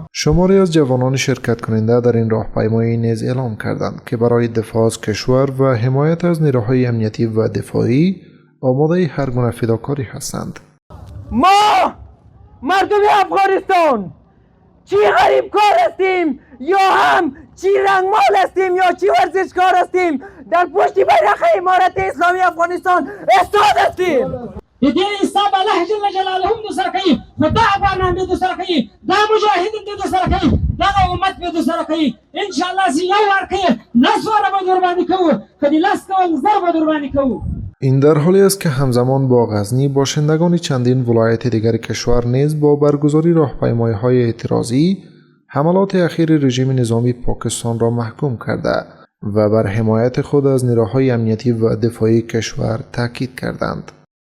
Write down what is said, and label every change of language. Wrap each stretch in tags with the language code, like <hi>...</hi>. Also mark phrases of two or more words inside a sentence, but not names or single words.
<fa>شماری از جوانان شرکت کننده در این راهپیمایی نیز اعلام کردند که برای دفاع از کشور و حمایت از نیروهای امنیتی و دفاعی آماده هر گونه فداکاری هستند. ما مردم افغانستان چی غریب کار هستیم یا هم چی رنگمال هستیم یا چی ورزشکار هستیم، در پشت بیرق امارت اسلامی افغانستان استاد هستیم.</fa> <ps>د دې حساب الله</ps> <ar>جل جلاله</ar> <ps>هم د سره کوي، خو دا افغانان د سره کوي، دا مجاهدین د سره کوي، دغه امت د سره کوي. انشاءالله چې یو وار کوي لس واره به در باندې کوو، که دې لس کول زر به در باندې کوو.</ps> <fa>این در حالی است که همزمان با غزنی باشندگان چندین ولایت دیگر کشور نیز با برگزاری راهپیمایی‌های اعتراضی حملات اخیر رژیم نظامی پاکستان را محکوم کرده و بر حمایت خود از نیروهای امنیتی و دفاعی کشور تاکید کردند.</fa>